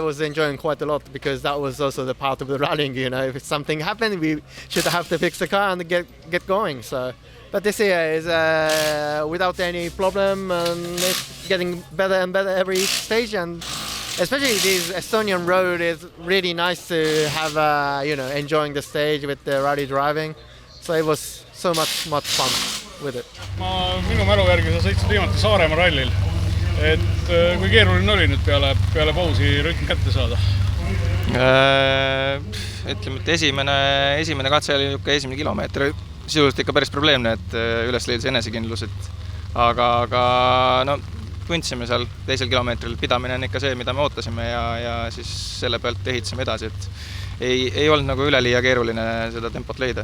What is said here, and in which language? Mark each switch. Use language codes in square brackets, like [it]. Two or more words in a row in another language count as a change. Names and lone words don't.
[en] was enjoying quite a lot because that was also the part of the rallying, if something happened we should have to fix the car and get going, so but this year is without any problem and it's getting better and better every stage, and especially this Estonian road is really nice to have enjoying the stage with the rally driving, so it was so much fun with it. [et] Minu mälu järgi sa sõitsid viimati Saaremaa rallil, et kui keeruline oli nüüd peale pausi rütm kätte saada? Ütleme, et esimene katse oli esimene kilomeeter sisuliselt ikka päris probleemne, et üles leidis enesekindlus, aga tundsime seal teisel kilomeetril, pidamine on ikka see, mida me ootasime ja siis selle pealt ehitasime edasi, et ei olnud nagu üleliia keeruline seda tempot leida.